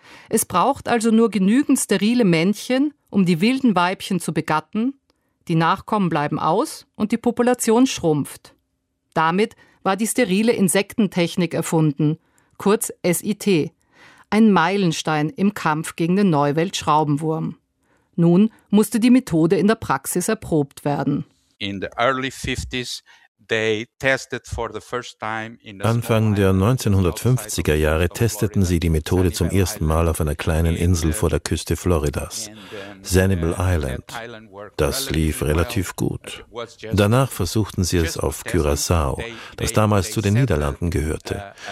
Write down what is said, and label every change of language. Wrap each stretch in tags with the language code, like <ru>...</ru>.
<de>Es braucht also nur genügend sterile Männchen, um die wilden Weibchen zu begatten, die Nachkommen bleiben aus und die Population schrumpft. Damit war die sterile Insektentechnik erfunden, kurz SIT. Ein Meilenstein im Kampf gegen den Neuweltschraubenwurm. Nun musste die Methode in der Praxis erprobt werden.</de> <en>In the early 50s they tested for the first time in</en> <de>a Anfang der 1950er Jahre testeten sie die Methode zum ersten Mal auf einer kleinen Insel vor der Küste Floridas, Sanibel Island. Das lief relativ gut. Danach versuchten sie es auf Curaçao, das damals zu den Niederlanden gehörte.</de>